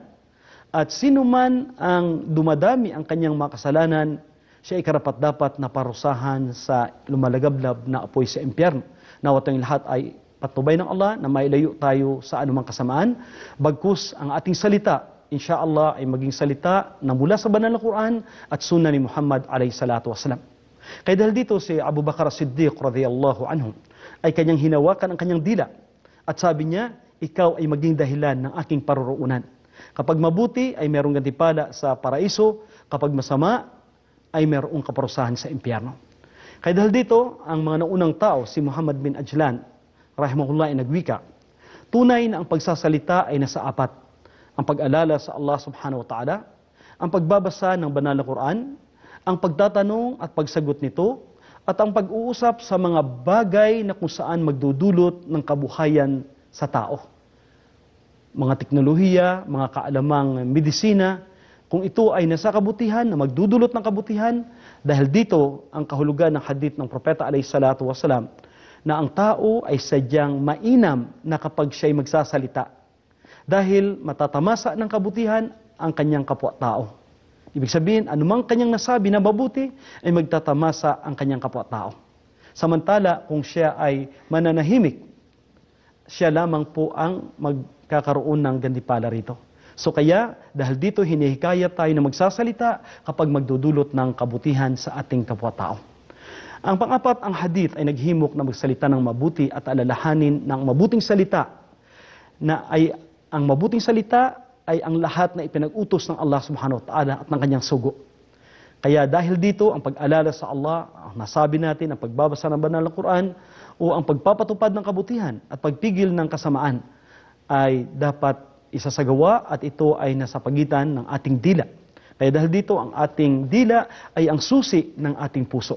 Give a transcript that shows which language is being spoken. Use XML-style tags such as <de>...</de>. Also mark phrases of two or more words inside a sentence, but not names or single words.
<tl>At sino man ang dumadami ang kanyang mga kasalanan, siya ay karapat-dapat na parusahan sa lumalagablab na apoy sa impyerno. Nawa tayong lahat ay patnubay ng Allah na mailayo tayo sa anumang kasamaan, bagkus ang ating salita, insyaAllah ay maging salita na mula sa banal na Quran at sunnah ni Muhammad</tl> <ar>عليه الصلاة والسلام.</ar> <tl>Kaya dahil dito si Abu Bakar Siddiq</tl> <ar>رضي الله عنه</ar> <tl>ay kanyang hinawakan ang kanyang dila at sabi niya, ikaw ay maging dahilan ng aking paruroonan. Kapag mabuti ay mayroong gantimpala sa paraiso, kapag masama ay mayroong kaparusahan sa impyerno. Kaya dahil dito, ang mga naunang tao, si Muhammad bin Ajlan, rahimahullah ay nagwika, tunay na ang pagsasalita ay nasa apat. Ang pag-alala sa Allah</tl> <ar>سبحانه وتعالى,</ar> <tl>ang pagbabasa ng banal na Quran, ang pagtatanong at pagsagot nito, at ang pag-uusap sa mga bagay na kung saan magdudulot ng kabuhayan sa tao. Mga teknolohiya, mga kaalamang medisina, kung ito ay nasa kabutihan, na magdudulot ng kabutihan, dahil dito ang kahulugan ng hadith ng Propeta</tl> <ar>عليه الصلاة والسلام,</ar> <tl>na ang tao ay sadyang mainam na kapag siya'y magsasalita, dahil matatamasa ng kabutihan ang kanyang kapwa-tao. Ibig sabihin, anumang kanyang nasabi na mabuti, ay magtatamasa ang kanyang kapwa-tao. Samantala, kung siya ay mananahimik, siya lamang po ang magkakaroon ng gantimpala rito. So kaya, dahil dito hinihikayat tayo na magsasalita kapag magdudulot ng kabutihan sa ating kapwa-tao. Ang pang-apat, ang hadith ay naghimok na magsalita ng mabuti at alalahanin ng mabuting salita, na ay ang mabuting salita ay ang lahat na ipinag-utos ng Allah</tl> <ar>سبحانه وتعالى</ar> <tl>at ng kanyang sugo. Kaya dahil dito, ang pag-alala sa Allah, ang nasabi natin, ang pagbabasa ng banal na Quran, o ang pagpapatupad ng kabutihan at pagpigil ng kasamaan, ay dapat isasagawa at ito ay nasa pagitan ng ating dila. Kaya dahil dito, ang ating dila ay ang susi ng ating puso.</tl>